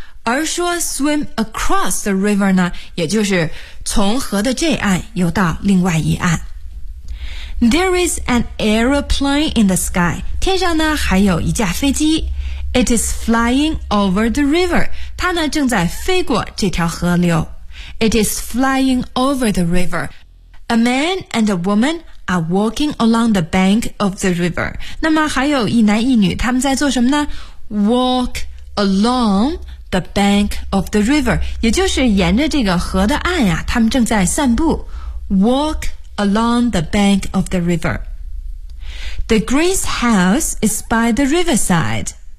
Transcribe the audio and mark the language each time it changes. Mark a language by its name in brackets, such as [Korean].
[Chinese] 而说 [English] swim across the river [Chinese] 呢，也就是从河的这岸游到另外一岸。 [English] There is an aeroplane in the sky. [Chinese] 天上呢还有一架飞机。 [English] It is flying over the river. [Chinese] 它呢正在飞过这条河流。 [English] It is flying over the river. A man and a woman are walking along the bank of the river. [Chinese] 那么还有一男一女，他们在做什么呢？ [English] Walk along the bank of the river. [Chinese] 也就是沿着这个河的岸啊，他们正在散步。 [English] Walk along the bank of the river. The Green's house is by the riverside.